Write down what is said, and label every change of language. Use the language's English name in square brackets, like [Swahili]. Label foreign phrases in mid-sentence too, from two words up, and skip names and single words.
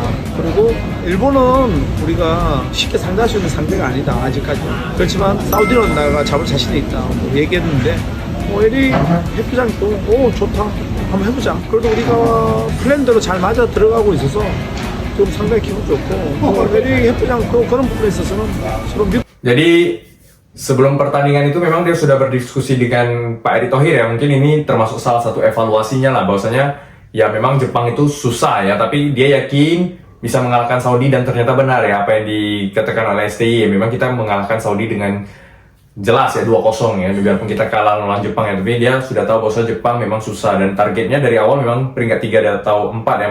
[Korean] 그리고 일본은 우리가 쉽게 상대할 수 있는 상대가 아니다, 아직까지. 그렇지만 사우디는 나가 잡을 자신이 있다 얘기했는데, 에릭 협회장도 좋다, 한번 해보자. 그래도 우리가 플랜대로 잘 맞아 들어가고 있어서 지금 상당히 기분 좋고 LA 협회장도 그런 부분에 있어서는 서로 믿. [Indonesian] Jadi sebelum pertandingan itu memang dia sudah berdiskusi dengan Pak Erick Thohir ya. Mungkin ini termasuk salah satu evaluasinya lah, bahwasanya ya memang Jepang itu susah ya, tapi dia yakin bisa mengalahkan Saudi dan ternyata benar ya apa yang dikatakan oleh STY. Ya, memang kita mengalahkan Saudi dengan jelas ya 2-0 ya, biarpun kita kalah melawan Jepang ya, tapi dia sudah tahu bahwa Jepang memang susah dan targetnya dari awal memang peringkat 3 atau 4 ya.